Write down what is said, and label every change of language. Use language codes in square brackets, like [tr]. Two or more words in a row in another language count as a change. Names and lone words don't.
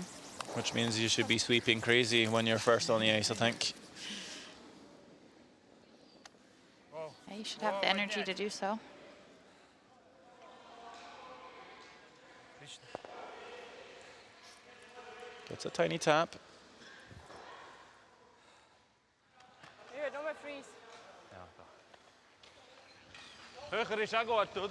[en] Which means you should be sweeping crazy when you're first on the ice, I think. Oh. Yeah, you should have the energy to do so. [ru] Отлично. [en] It's a tiny tap. [nl] Hier, doe maar freeze. [de] Höher ist auch gut, oder?